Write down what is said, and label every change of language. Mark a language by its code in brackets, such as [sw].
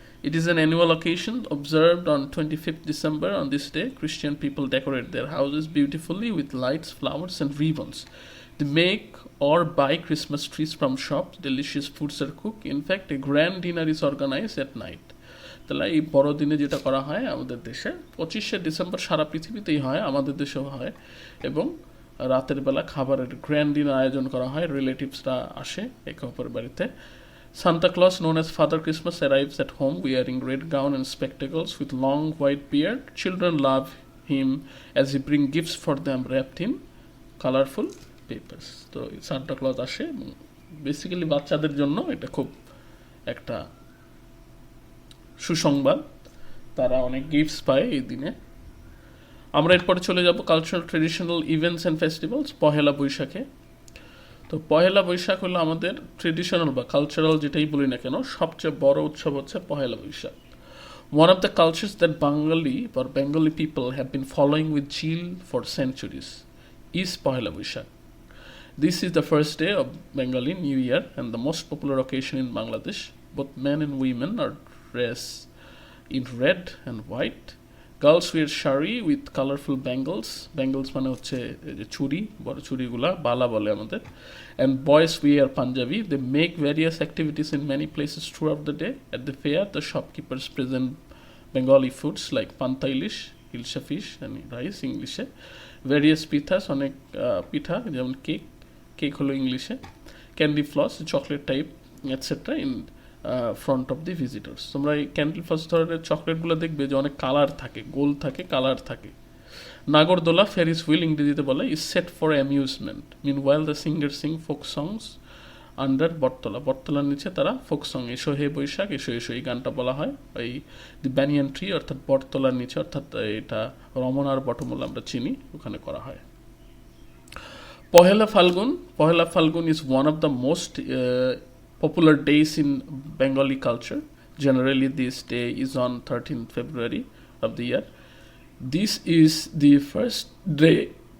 [en] It is an annual occasion observed on 25th December. On this day, Christian people decorate their houses beautifully with lights, flowers, and ribbons. They make or buy Christmas trees from shops. Delicious foods are cooked. In fact, a grand dinner is organized at night. [bn] তাহলে এই বড়দিনে যেটা করা হয় আমাদের দেশে 25শে December সারা পৃথিবীতেই হয়, আমাদের দেশেও হয়, এবং রাতের বেলা খাবারের গ্র্যান্ড ডিনার আয়োজন করা হয়। রিলেটিভসরা আসে একে অপরের বাড়িতে। [en] Santa Claus, known as Father Christmas, arrives at home wearing red gown and spectacles with long white beard. Children love him as he brings gifts for them wrapped in colorful papers. [bn] তো Santa Claus আসে, basically বাচ্চাদের জন্য এটা খুব একটা সুসংবাদ। তারা অনেক গিফটস পায় এই দিনে। আমরা এরপরে চলে যাব cultural traditional events and festivals পহেলা বৈশাখে। তো পহেলা বৈশাখ হলো আমাদের ট্রেডিশনাল বা কালচারাল যেটাই বলি না কেন সবচেয়ে বড় উৎসব হচ্ছে Pohela Boishakh. [en] One of the cultures that Bengali people have been following with zeal for centuries is Pohela Boishakh. This is the first day of Bengali New Year and the most popular occasion in Bangladesh. Both men and women are dressed in red and white. Girls wear shari with colorful bangles. [bn] Bangles মানে হচ্ছে চুড়ি, বড় চুড়িগুলা বালা বলে আমাদের। [en] And boys wear Punjabi. They make various activities in many places throughout the day. At the fair, the shopkeepers present Bengali foods like panta ilish, hilsa fish and rice English. Various pithas, [bn] অনেক পিঠা যেমন cake হলো ইংলিশে, [en] Candy floss chocolate type etcetera in front of the visitors. [bn] তোমরা এই candy floss ধরনের চকলেটগুলো দেখবে যে অনেক কালার থাকে, গোল থাকে, কালার থাকে। [en] নাগরদোলা, Ferris wheel [bn] ইংরেজিতে বলে, [en] Is set for amusement. Meanwhile the singer sing folk songs under bottola. [bn] বটতলার নিচে তারা ফোক সং, এসো হে বৈশাখ, এসো এসো এই গানটা বলা হয় এই [en] the banyan tree [bn] অর্থাৎ বটতলার নিচে, অর্থাৎ এটা রমনার বটমূল আমরা চিনি, ওখানে করা হয়। [en] Pohela Falgun is one of the most popular days in Bengali culture. Generally, this day is on 13th February of the year. This is the first day.